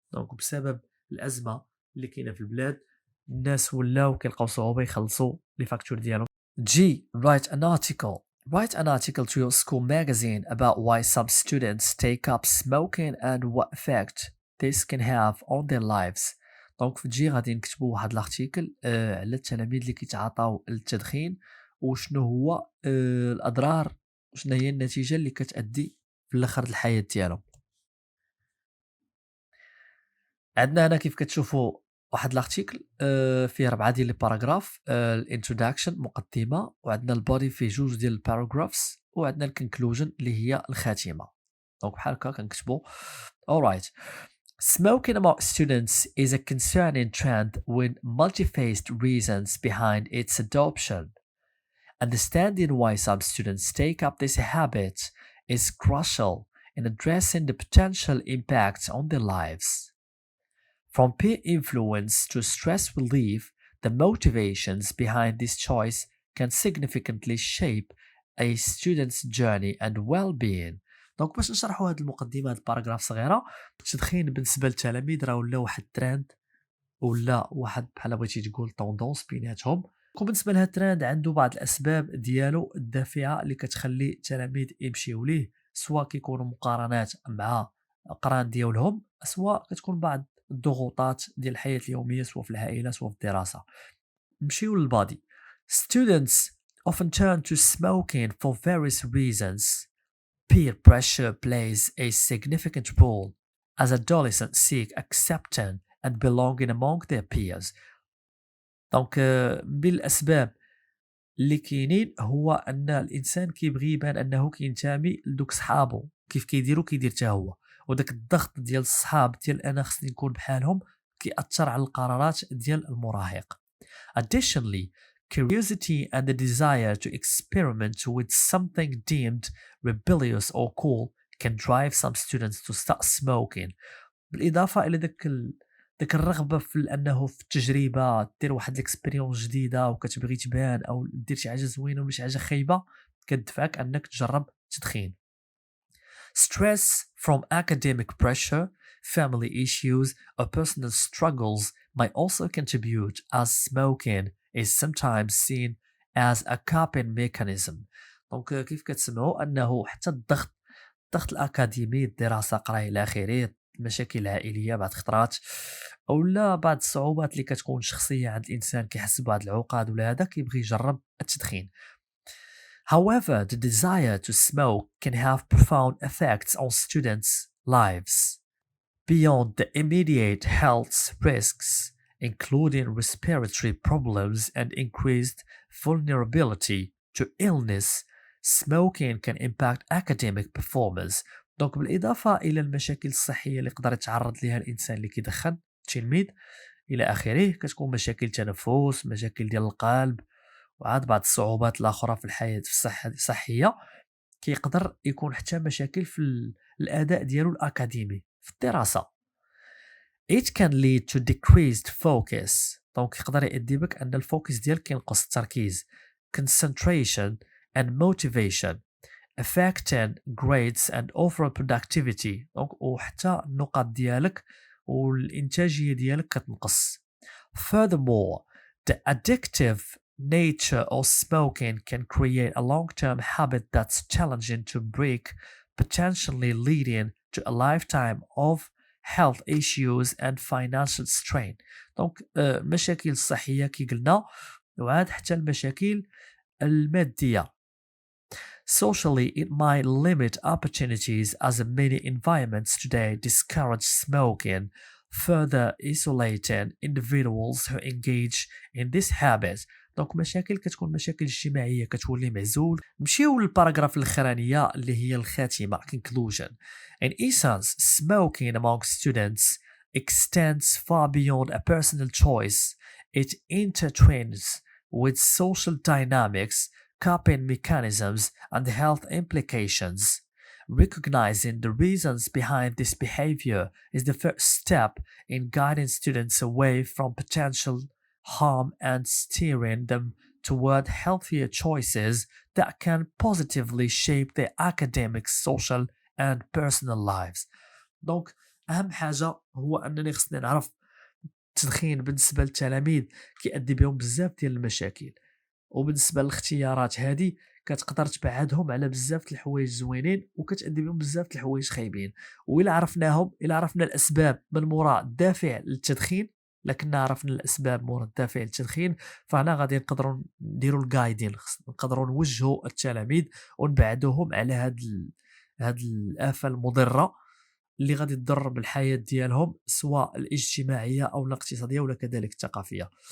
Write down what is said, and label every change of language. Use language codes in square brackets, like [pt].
[ar] دونك بسبب الأزمة اللي كاينة في البلاد الناس ولاو كيلقاو صعوبة يخلصوا لي فاكتور ديالهم. [en] G. Write an article. Write an article to your school magazine about why some students take up smoking and what effect this can have on their lives. [ar] دونك في جي غادي نكتبوا واحد الارتيكل على التلاميذ اللي كيتعاطاو التدخين وشنو هو الأضرار وشنو هي النتيجة اللي كتأدي في الآخر الحياة ديالهم. عندنا هنا كيف كتشوفوا واحد الارتيكل فيه 4 ديال لي باراغراف. الانتروداكشن مقدمه وعندنا البودي فيه 2 ديال الباراغرافز وعندنا الكونكلوجن اللي هي الخاتمه. دونك بحال هكا كنكتبوا alright. [en] Smoking among students is a concerning trend with multi-faced reasons behind its adoption. Understanding why some students take up this habit is crucial in addressing the potential impacts on their lives. From peer influence to stress relief, the motivations behind this choice can significantly shape a student's journey and well-being. [ar] دونك باش نشرحوا هذه المقدمه هذه الباراغراف صغيره. التدخين بالنسبه للتلاميذ راه ولا واحد ترند ولا واحد بحال بغيتي تقول طوندونس بيناتهم. وبالنسبه لهذا الترند عنده بعض الاسباب ديالو الدافعه اللي كتخلي التلاميذ يمشيو ليه، سواء كيكونوا مقارنات مع قران ديالهم، سواء كتكون بعض الضغوطات ديال الحياه اليوميه سواء في العائله سواء في الدراسه. نمشيو للبادي. [en] Students often turn to smoking for various reasons. Peer pressure plays a significant role as adolescents seek acceptance and belonging among their peers. [ar] دونك من الأسباب اللي كاينين هو ان الانسان كيبغي يبان انه كينتمي لدوك صحابو كيف كيديروا كيدير حتى هو، وداك الضغط ديال الصحاب ديال انا خصني نكون بحالهم كيأثر على القرارات ديال المراهق. [en] Additionally, curiosity and the desire to experiment with something deemed rebellious or cool can drive some students to start smoking. [ar] بالاضافه الى داك الرغبه في انه في التجربه دير واحد الاكسبيريونس جديده وكتبغي تبان او دير شي حاجه زوينه ولا شي حاجه خايبه كتدفعك انك تجرب التدخين. [en] Stress from academic pressure, family issues or personal struggles might also contribute, as smoking is sometimes seen as a coping mechanism. [ar] دونك كيف كتسمعوا انه حتى الضغط الاكاديمي، الدراسه، قرايه الى اخره، المشاكل العائليه بعض خطرات او لا بعض الصعوبات اللي كتكون شخصيه عند الانسان كيحس بهاد العقاد ولا هذا كيبغي يجرب التدخين. [en] However, the desire to smoke can have profound effects on students' lives beyond the immediate health risks, including respiratory problems and increased vulnerability to illness. Smoking can impact academic performance. [ar] دونك بالإضافة إلى المشاكل الصحية اللي يقدر يتعرض لها الإنسان اللي كيدخن، التلميذ إلى آخره، كتكون مشاكل تنفس، مشاكل ديال القلب، وعاد بعض الصعوبات الأخرى في الحياة في الصحية. كيقدر يكون حتى مشاكل في الأداء ديالو الأكاديمي في الدراسة. [en] It can lead to decreased focus. [ar] دونك يقدر يؤدي بك أن الفوكس ديالك كينقص، التركيز، [en] concentration and motivation, affecting grades and overall productivity. [ar] دونك وحتى النقاط ديالك والإنتاجية ديالك كتنقص. [en] Furthermore, the addictive nature of smoking can create a long-term habit that's challenging to break, potentially leading to a lifetime of health issues and financial strain. [ar] دونك المشاكل الصحية كي قلنا، وعاد حتى المشاكل المادية. [en] Socially, it might limit opportunities as many environments today discourage smoking, further isolating individuals who engage in this habit. [ar] دونك مشاكل كتكون مشاكل اجتماعية، كتولي معزول. نمشيو للباراغراف الأخرانية اللي هي الخاتمة conclusion. [en] In essence, smoking among students extends far beyond a personal choice. It intertwines with social dynamics, coping mechanisms, and health implications. Recognizing the reasons behind this behavior is the first step in guiding students away from potential harm and steering them toward healthier choices that can positively shape their academic, social, and personal lives. [ar] دونك أهم حاجة هو أنني خصني نعرف التدخين بالنسبة للتلاميذ كيؤدي بهم بزاف ديال المشاكل، وبالنسبه للاختيارات هذه كتقدر تبعدهم على بزاف الحوايج زوينين وكتأدي بهم بزاف الحوايج خايبين. وإلا عرفناهم، إلا عرفنا الأسباب من وراء الدافع للتدخين، لكن عرفنا الأسباب وراء الدافع للتدخين، فهنا غادي نقدروا نديروا الجايدين، نقدروا نوجهوا التلاميذ ونبعدوهم على هاد الآفة المضرة اللي غادي تضر بالحياة ديالهم، سواء الاجتماعية أو الاقتصادية ولا كذلك الثقافية.